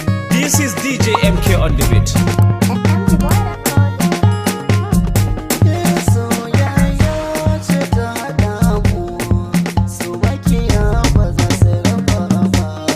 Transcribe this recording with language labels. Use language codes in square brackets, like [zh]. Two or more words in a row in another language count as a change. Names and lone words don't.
[en] This is D J M K on the beat. [ha] Soyayya ce ta haɗa mu, su makiya ba za su raba ba.